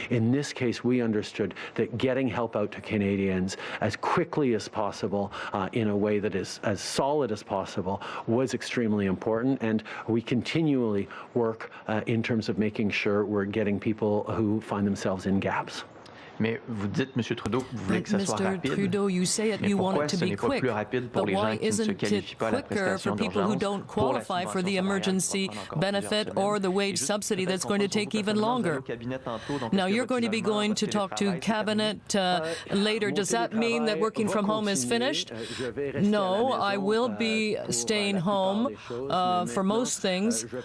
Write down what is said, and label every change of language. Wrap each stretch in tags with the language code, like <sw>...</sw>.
<en>In this case, we understood that getting help out to Canadians as quickly as possible in a way that is as solid as possible was extremely important, and we continually work in terms of making sure we're getting people who find themselves in gaps.</en> <fr>Mais vous dites, Monsieur Trudeau, que vous voulez que ça soit</fr> <en>Mr.</en> <fr>rapide.</fr> <en>Trudeau, you say it, you want it to be quick. But why isn't it quicker for people who don't qualify for the emergency benefit or the wage subsidy that's going to take even longer? Now, you're going to be going to talk to Cabinet later. Does that mean that working from home is finished? No, I will be staying home for most things.</en>